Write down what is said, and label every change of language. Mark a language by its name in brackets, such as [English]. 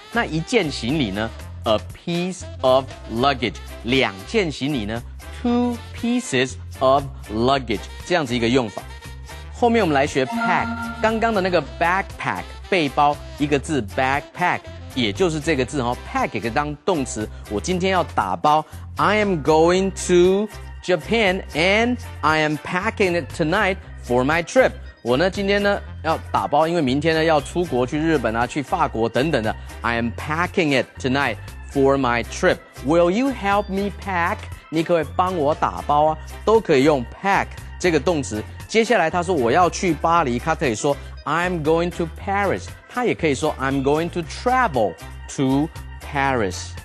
[Chinese] 那一件行李呢 [English] a piece of luggage， [Chinese] 两件行李呢 [English] two pieces of luggage， [Chinese] 这样子一个用法。后面我们来学 pack， 刚刚的那个 backpack 背包一个字 backpack。也就是这个字pack 可以当动词。我今天要打包 [English] I am going to Japan and I am packing it tonight for my trip。 [Chinese] 我呢今天呢要打包，因为明天呢要出国去日本啊，去法国等等的。 [English] I am packing it tonight for my trip. Will you help me pack？ [Chinese] 你可不可以帮我打包啊？都可以用 pack 这个动词。接下来他说我要去巴黎，他可以说 [English] I'm going to Paris。 [Chinese] 他也可以说 [English] I'm going to travel to Paris。